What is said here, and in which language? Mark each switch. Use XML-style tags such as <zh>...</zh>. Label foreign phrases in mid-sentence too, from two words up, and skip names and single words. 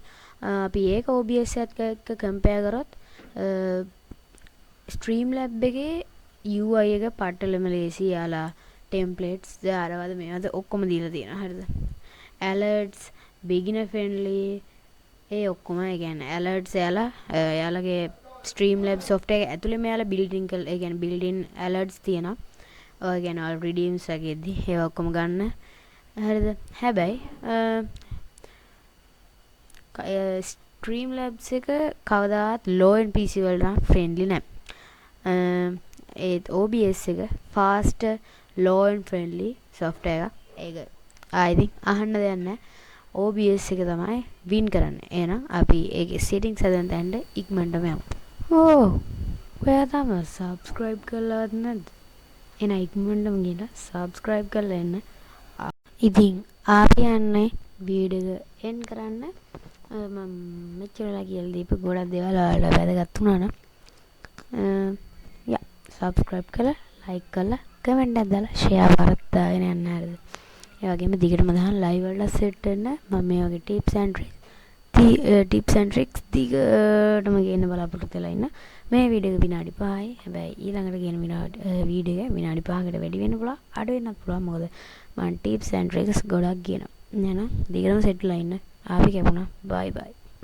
<si>අපි ඒක OBS එකත් එක්ක compare කරොත් Streamlabs එකේ UI එක පටලම ලේසි. යාලා templates දාරවද මේවද ඔක්කොම දීලා තියෙනවා. හරිද?</si> <en>alerts beginner friendly</en> <si>ඒ ඔක්කොම ඒ කියන්නේ alerts යාලගේ Streamlabs software එක ඇතුළේ මෙයාලා</si> <en>built-in alerts</en> <si>තියෙනවා. ඔය කියන්නේ all redeems වගේදී ඒවා ඔක්කොම ගන්න. හරිද? හැබැයි Streamlabs එක කවදාවත්</si> <en>low end PC</en> <si>වලට නම් friendly නැහැ. ඒ OBS එක</si> <en>fast low end friendly software</en> <si>එකක්. ඒක ආයිත් අහන්න දෙයක් නැහැ. OBS එක තමයි win කරන්නේ. එහෙනම් අපි ඒකේ settings හදන්න තැනට ඉක්මනටම යමු. ඔයා තාම subscribe කරලාවත් නැද්ද? එහෙනම් ඉක්මනටම ගිහලා subscribe කරලා එන්න. ඉතින් ආපි යන්නේ වීඩියෝ එක end කරන්න. මම මෙච්චරලා කියලා දීපු ගොඩක් දේවල් ඔයාලට වැදගත් වුණා නම් subscribe කරලා like කරලා comment එකක් දාලා share කරත් දාගෙන යන්න. හරිද? ඒ වගේම දිගටම දාන්න live වලට set වෙන්න. මම මේ වගේ</si> <en>tips and tricks</en> <si>දිගටම ගේන්න බලාපොරොත්තු වෙලා ඉන්න. මේ වීඩියෝ එක විනාඩි 5යි. හැබැයි ඊළඟට ගේන වීඩියෝ එක විනාඩි 5කට වැඩි වෙන්න පුළුවන්. අඩු වෙන්නත් පුළුවන්. මොකද මම</si> <en>tips and tricks</en> <si>ගොඩක් ගේනවා. එහෙනම් දිගටම set වෙලා ඉන්න. ආපි කැපුණා.</si> <en>bye bye.</en>